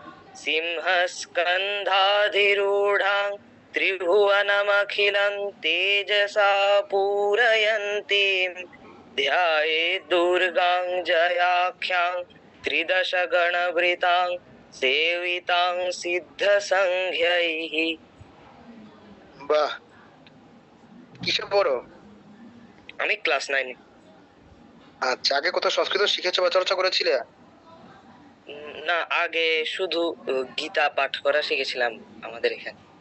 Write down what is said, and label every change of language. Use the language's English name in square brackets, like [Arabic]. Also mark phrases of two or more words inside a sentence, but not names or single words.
[Sanskrit] सिंहस्कन्धाधिरूढां त्रिभुवनमखिलं तेजसा पूरयन्तीं ध्यायेत् दुर्गां जयाख्यां त्रिदशगणभृतां सेवितां सिद्धसंघ्यैः। [Bangla] বাহ, কিসে পড়ো? আমি ক্লাস 9। আচ্ছা, আগে কোথাও সংস্কৃত শিখেছো বা চর্চা করেছিলে? না, আগে শুধু গীতা পাঠ করা শিখেছিলাম আমাদের এখানে।